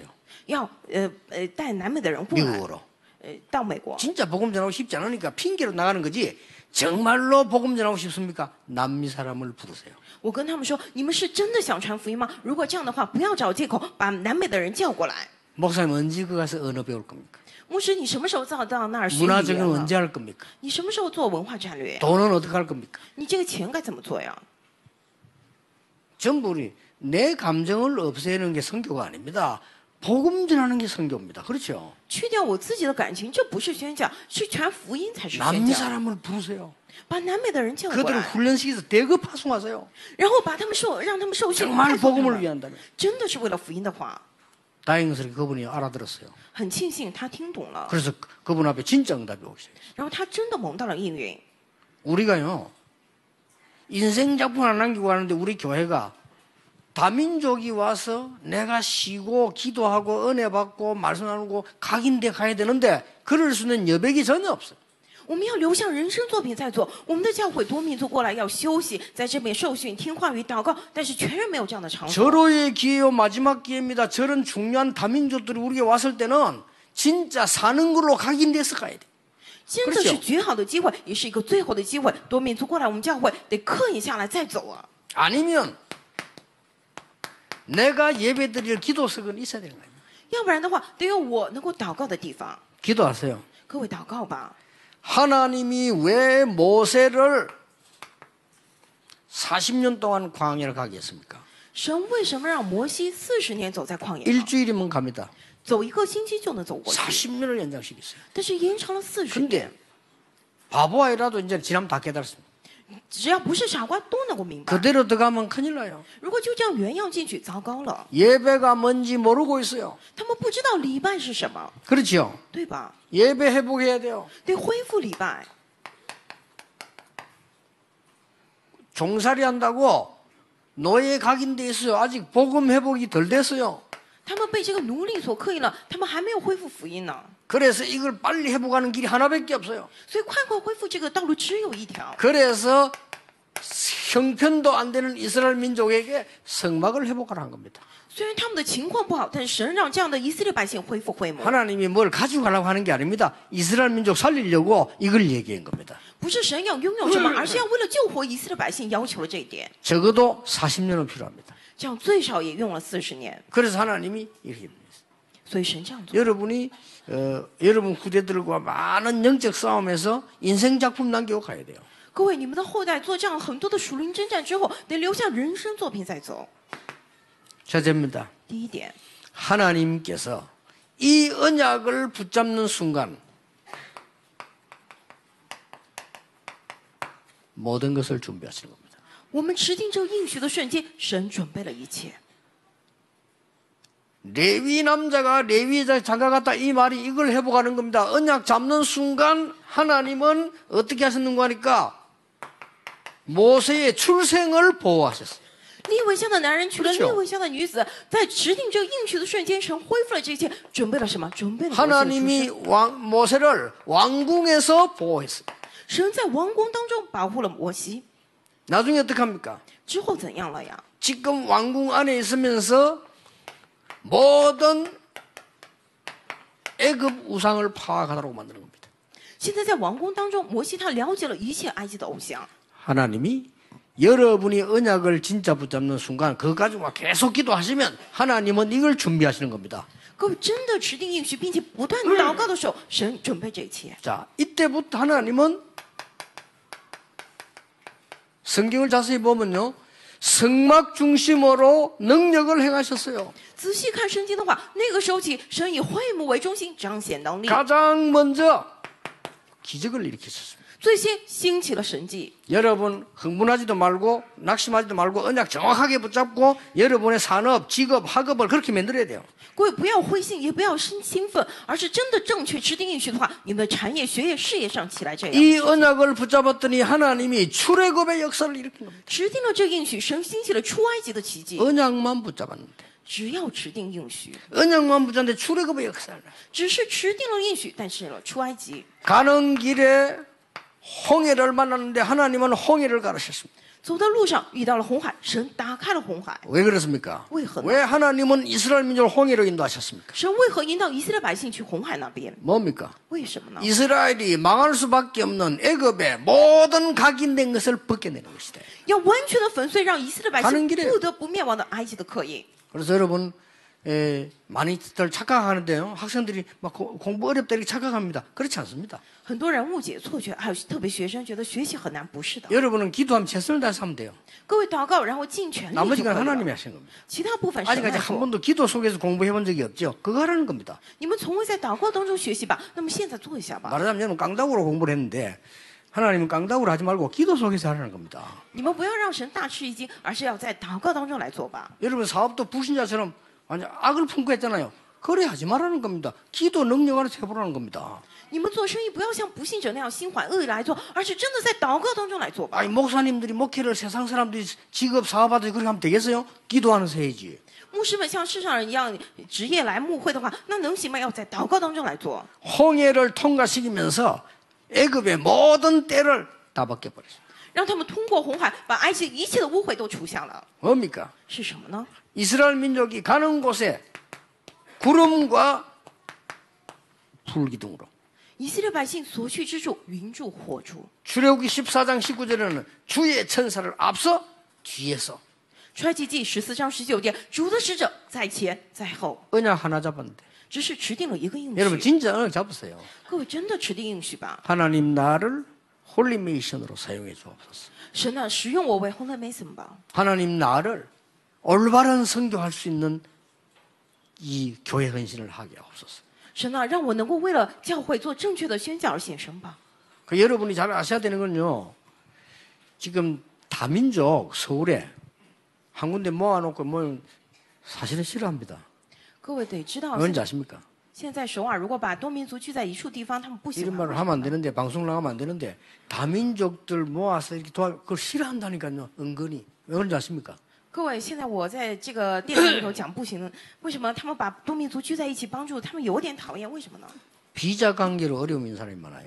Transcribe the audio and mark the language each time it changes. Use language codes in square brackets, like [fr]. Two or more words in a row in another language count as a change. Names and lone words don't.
[zh] 要带南美的人过来， [ko] 미국으로. [zh] 到美国。 [ko] 진짜 복음 전하고 싶지 않으니까 핑계로 나가는 거지. 정말로 복음 전하고 싶습니까? 남미 사람을 부르세요. [zh] 我跟他们说，你们是真的想传福音吗？如果这样的话，不要找借口，把南美的人叫过来。 [ko] 목사님 언제 그 가서 언어 배울 겁니까? [zh] 牧师，你什么时候到那儿学语 [ko] 문화적인 [zh] 言呢？ [ko] 언제 할 겁니까? [zh] 你什么时候做文化战略？ [ko] 돈은 어떻게 할 겁니까? [zh] 你这个钱该怎么做呀？ [ko] 전부 우리 내 감정을 없애는 게 선교가 아닙니다. 복음 전하는 게 선교입니다. 그렇죠? [zh] 去掉我自己的感情，这不是宣教，是传福音才是宣 [ko] 남미 [zh] 教。 [ko] 사람을 부르세요. [zh] 把南美的人叫过 [ko] 그들을 [zh] 来， [ko] 훈련시켜서 대거 파송하세요. [zh] 然后把他们让他们受训， [ko] 정말 [zh] 派送他 [ko] 복음을 [zh] 们 [ko] 위한다면. [zh] 真的是为了福音的话， [ko] 다행스럽게 그분이 알아들었어요. [zh] 很庆幸他听懂了， [ko] 그래서 그분 앞에 진짜 응답이 오기 시작했어요. [zh] 然后他真的蒙到了应允。 [ko] 우리가요, 인생 작품 하나 남기고 가는데 우리 교회가 다민족이 와서 내가 쉬고 기도하고 은혜 받고 말씀 나누고 각인돼 가야 되는데 그럴 수 있는 여백이 전혀 없어요. [zh] 我们要留下人生作品在做。我们的教会多民族过来要休息，在这边受训、听话语、祷告，但是全然没有这样的场所。 [ko] 절호의 기회요 마지막 기회입니다. 저런 중요한 다민족들이 우리에게 왔을 때는 진짜 사는 걸로 각인돼서 가야 돼. [zh] 真的是绝好的机会，也是一个最后的机会。多民族过来，我们教会得刻印下来再走啊。 [ko] 아니면 내가 예배드릴 기도석은 있어야 되는 거예요. [zh] 要不然的话，得有我能够祷告的地方。 [ko] 기도하세요. [zh] 各位祷告吧。 [ko] 하나님이 왜 모세를 40년 동안 광야를 가게 했습니까? [zh] 神为什么让摩西40年走在旷野上？ [ko] 일주일이면 갑니다. [zh] 走一个星期就能走过去， [ko] 40년을 연장시켰어요. [zh] 但是延长了40 [ko] 근데 [zh] 年。 [ko] 바보 아이라도 이제 지나면 다 깨달았습니다. [zh] 只要不是傻瓜，都能够明白。 [ko] 그대로 들어가면 큰일 나요. [zh] 如果就这样原样进去，糟糕了。 [ko] 예배가 뭔지 모르고 있어요. [zh] 他们不知道礼拜是什么， [ko] 그렇죠? [zh] 对吧？ [ko] 예배 회복해야 돼요. [zh] 得恢复礼拜。 [ko] 종살이 한다고 노예 각인돼 있어요. 아직 복음 회복이 덜 됐어요. [zh] 他们被这个奴隶所刻印了，他们还没有恢复福音呢。 [ko] 그래서 이걸 빨리 회복하는 길이 하나밖에 없어요. [zh] 所以快快恢复这个道路只有一条。 [ko] 그래서 형편도 안 되는 이스라엘 민족에게 성막을 회복하라는 겁니다. [zh] 虽然他们的情况不好，但是神让这样的以色列百姓恢复会幕， [ko] 하나님이 뭘 가지고 가려고 하는 게 아닙니다. 이스라엘 민족 살리려고 이걸 얘기한 겁니다. [zh] 不是神要拥有什么，而是要为了救活以色列百姓，要求了这一点。 [ko] 적어도 40년은 필요합니다. [zh] 这样最少也用了40年， [ko] 그래서 하나님이 이렇게 합니다. [zh] 所以神这样做。 [ko] 여러분이 여러분 후대들과 많은 영적 싸움에서 인생 작품 남기고 가야 돼요. [zh] 各位，你们的后代做这样很多的属灵征战之后，得留下人生作品再走。 [ko] 첫째입니다. [zh] 第一点， [ko] 하나님께서 이 언약을 붙잡는 순간 모든 것을 준비하시는 겁니다. [zh] 我们持定这个应许的瞬间，神准备了一切。 [ko] 레위 남자가 레위 장가 갔다 이 말이 이걸 회복하는 겁니다. 언약 잡는 순간 하나님은 어떻게 하셨는가 하니까 모세의 출생을 보호하셨어요. [zh] 利未乡的男人娶了 [ko] 그렇죠 [zh] 利未乡的女子，在持定这个应许的瞬间，神恢复了这一切，准备了什么？准备了摩西的出 [ko] 하나님이 [zh] 生。 [ko] 모세를 왕궁에서 보호했어요. [zh] 神在王宫当中保护了摩西， [ko] 나중에 어떻게 합니까? [zh] 之后怎样了呀？ [ko] 지금 왕궁 안에 있으면서 모든 애굽 우상을 파악하도록 만드는 겁니다. [zh] 现在在王宫当中，摩西他了解了一切埃及的偶像。 [ko] 하나님이 여러분이 언약을 진짜 붙잡는 순간 그거 가지고 계속 기도하시면 하나님은 이걸 준비하시는 겁니다. [zh] 各位真的持定应许，并且不断祷告的时候，神准备这一切。 [ko] 자, 이때부터 하나님은 성경을 자세히 보면요. 성막 중심으로 능력을 행하셨어요. [zh] 仔细看圣经的话，那个时候起，神以会幕为中心彰显能力， [ko] 가장 먼저 기적을 일으키셨습니다. [zh] 最先兴起了神迹。 [ko] 여러분 흥분하지도 말고 낙심하지도 말고 언약 정확하게 붙잡고 여러분의 산업, 직업, 학업을 그렇게 만들어야 돼요. [zh] 各位不要灰心，也不要兴奋，而是真的正确持定应许的话，你们的产业、学业、事业上起来这样。 [ko] 이 언약을 붙잡았더니 하나님이 출애굽의 역사를 일으킨 겁니다. [zh] 持定了这个应许，神兴起了出埃及的奇迹。 [ko] 언약만 붙잡았는데 [zh] 只要持定应许， [ko] 언약만 붙잡는데 출애굽의 역사를 [zh] 只是持定了应许，但是了出埃及。 [ko] 가는 길에 홍해를 만났는데 하나님은 홍해를 가르쳤습니다. [zh] 走到路上遇到了红海，神打开了红海。 [ko] 왜 그렇습니까? [zh] 为何呢？ [ko] 왜 하나님은 이스라엘 민족을 홍해로 인도하셨습니까? [zh] 神为何引导以色列百姓去红海那边？ [ko] 뭡니까? [zh] 为什么呢？ [ko] 이스라엘이 망할 수밖에 없는 애굽의 모든 각인된 것을 벗겨내는 것이다. [zh] 要完全的粉碎，让以色列百 [ko] 가는 [zh] 姓 [ko] 길에 [zh] 不得不灭亡的埃及的刻印。 [ko] 그래서 여러분 많이들 착각하는데요. 학생들이 막 공부 어렵다 이렇게 착각합니다. 그렇지 않습니다. [zh] 很多人误解错觉，还有特别学生觉得学习很难，不是的。 [ko] 여러분은 기도하면 최선을 다해서 하면 돼요. [zh] 各位祷告，然后尽全力就可以 [ko] 나머지는 [zh] 了 [ko] 하나님이 하신 겁니다. [zh] 其他部分神 [ko] 아직까지 [zh] 来 [ko] 한 [zh] 做。 [ko] 번도 기도 속에서 공부해 본 적이 없죠. 그거 하라는 겁니다. [zh] 你们从未在祷告当中学习吧？那么现在做一下吧。 [ko] 말하자면 여러분 깡다구로 공부를 했는데 하나님은 깡다구로 하지 말고 기도 속에서 하라는 겁니다. [zh] 你们不要让神大吃一惊，而是要在祷告当中来做吧。 [ko] 여러분 사업도 불신자처럼 완전 악을 품고 했잖아요. 그래 하지 말라는 겁니다. 기도 능력 안에서 해보라는 겁니다. [zh] 你们做生意不要像不信者那样心怀恶意来做，而是真的在祷告当中来做吧。 [ko] 아니 목사님들이 목회를 세상 사람들이 직업 사업하듯이 그렇게 하면 되겠어요? 기도하면서 해야지. [zh] 牧师们像世上人一样职业来牧会的话，那能行吗？要在祷告当中来做。 [ko] 홍해를 통과시키면서 애굽의 모든 때를 다 벗겨버렸어요. [zh] 让他们通过红海，把埃及一切的污秽都除下了。 [ko] 뭡니까? [zh] 是什么呢？ [ko] 이스라엘 민족이 가는 곳에 구름과 불기둥으로 [zh] 以色列百姓所去之处，云柱火柱。 [ko] 출애굽기 14장 19절에는 주의 천사를 앞서 뒤에서 [zh] 出埃及记14章19节，主的使者在前在后， [ko] 언약 하나 잡았는데 [zh] 只是持定了一个应 [ko] 여러분 [zh] 许。 [ko] 진짜 언약 잡으세요. [zh] 各位真的持定应许吧？ [ko] 하나님 나를 홀리메이션으로 사용해 주옵소서. [zh] 神呢，使用我为 [en] Holy Mason [zh] 吧。 [ko] 하나님 나를 올바른 선교할 수 있는 이 교회 헌신을 하게 하옵소서. [zh] 神啊，让我能够为了教会做正确的宣教而献身吧。 [ko] 그 여러분이 잘 아셔야 되는 건요. 지금 다민족 서울에 한 군데 모아놓고 뭐 사실은 싫어합니다. [zh] 各位得知道， [ko] 뭔지 아십니까? [zh] 现在首尔如果把多民族聚在一处地方，他们不喜 [ko] 이런 [zh] 欢。 [ko] 말을 하면 안 되는데 방송 나가면 안 되는데 다민족들 모아서 이렇게 그걸 싫어한다니까요. 은근히. 왜 그런지 아십니까? [zh] 各位，现在我在这个电台里头讲不行了，为什么他们把多民族聚在一起帮助他们有点讨厌？为什么呢？ [ko] 비자 관계로 어려움 있는 사람이 많아요.